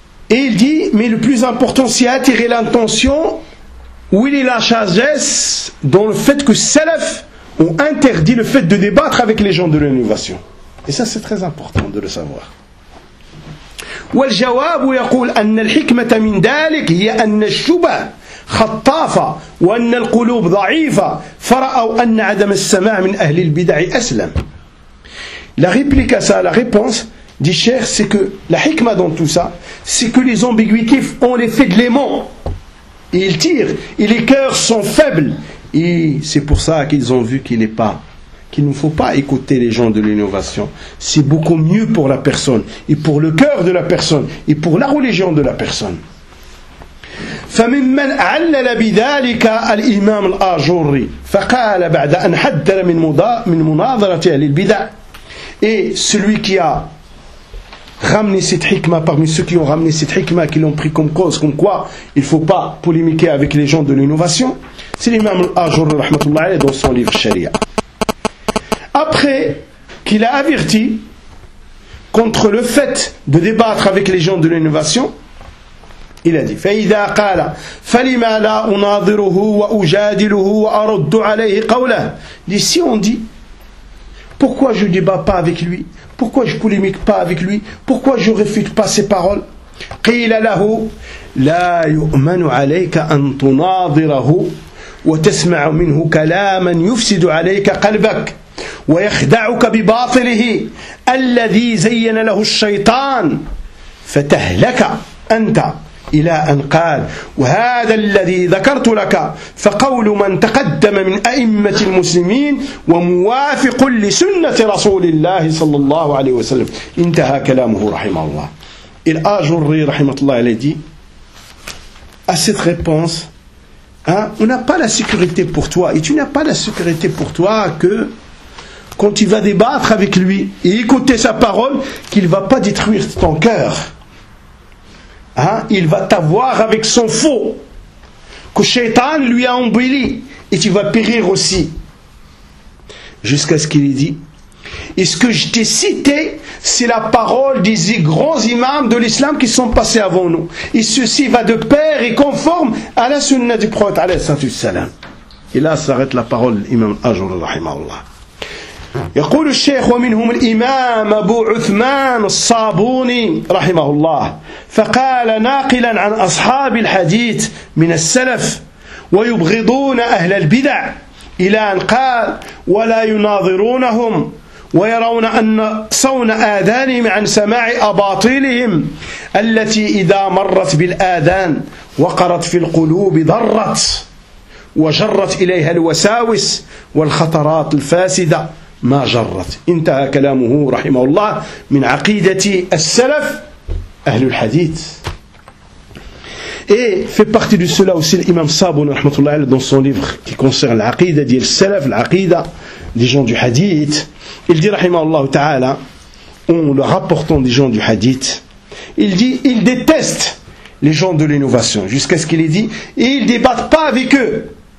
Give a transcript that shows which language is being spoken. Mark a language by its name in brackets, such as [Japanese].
[French] Et il dit, mais le plus important, c'est attirer l'attention où il est la sagesse dans le fait que Salaf ont interdit le fait de débattre avec les gens de l'innovation. Et ça, c'est très important de le savoir. [Arabic] والجواب يقول أن الحكمة من ذلك هي أن الشبه خطافة وأن القلوب ضعيفة فرأوا أن عدم السماع من أهل البدع أسلم. [French] La réplique à ça, la réponse du cheikh, c'est que la hikma dans tout ça, c'est que les ambiguïtés ont l'effet de l'aimant. Ils tirent et les cœurs sont faibles. Et c'est pour ça qu'ils ont vu qu'il n'est pas. Qu'il ne faut pas écouter les gens de l'innovation. C'est beaucoup mieux pour la personne, et pour le cœur de la personne, et pour la religion de la personne. [Arabic] فممن علل بذلك الإمام الآجوري فقال بعد أن حذر من مناظرة أهل البدع. [French] Et celui qui a ramené cette hikma, parmi ceux qui ont ramené cette hikma, qui l'ont pris comme cause, comme quoi il ne faut pas polémiquer avec les gens de l'innovation, c'est l'imam الآجوري [Arabic] رحمه الله عليه [French] dans son livre Sharia. Après qu'il a averti contre le fait de débattre avec les gens de l'innovation, il a dit [Arabic] فَإِذَا قَالَ فَلِمَا لَا أُنَاظِرُهُ وَأُجَادِلُهُ وَأَرُدُّ عَلَيْهِ قَوْلَهُ. [French] Il dit, si on dit, pourquoi je ne débat pas avec lui? Pourquoi je ne polémique pas avec lui? Pourquoi je ne réfute pas ses paroles? [Arabic] قِيلَ لَهُ لَا يُؤْمَنُ عَلَيْكَ أَن تُنَاظِرَهُ وَتَسْمَعُ مِنْهُ كَلَامًا يُفْسِدُ عَلَيْكَ قَلْبَكَ ويخدعك بباطله الذي زين له الشيطان فتهلك أنت إلى أن قال وهذا الذي ذكرت لك فقول من تقدم من أئمة المسلمين وموافق لسنة رسول الله صلى الله عليه وسلم. انتهى كلامه رحمه الله. الآجري رحمه الله الذي [French] à cette réponse, hein, on n'a pas la sécurité pour toi et tu n'as pas la sécurité pour toi que quand il va débattre avec lui et écouter sa parole, qu'il ne va pas détruire ton cœur. Hein? Il va t'avoir avec son faux, que Shaitan lui a embelli, et tu vas périr aussi. Jusqu'à ce qu'il ait dit, et ce que je t'ai cité, c'est la parole des grands imams de l'islam qui sont passés avant nous. Et ceci va de pair et conforme à la sunna du prophète, alayhi salatu salam. Et là s'arrête la parole imam Ajur al-Rahimahullah. [Arabic] يقول الشيخ ومنهم الإمام أبو عثمان الصابوني رحمه الله فقال ناقلا عن أصحاب الحديث من السلف ويبغضون أهل البدع إلى أن قال ولا يناظرونهم ويرون أن صون آذانهم عن سماع أباطيلهم التي إذا مرت بالآذان وقرت في القلوب ضرت وجرت إليها الوساوس والخطرات الفاسدة ما جرت. انتهى كلامه رحمه الله من عقيدة السلف أهل الحديث. [French] Et fait partie de cela aussi l'imam Sabouni rahmatullah alayhi dans son livre qui concerne l'aqida dit le salaf, l'aqida des gens du hadith. Il dit rahimahullah ta'ala, en le rapportant des gens du hadith, il dit, il déteste les gens de l'innovation jusqu'à ce qu'il ait dit, et ils ne débattent pas avec eux.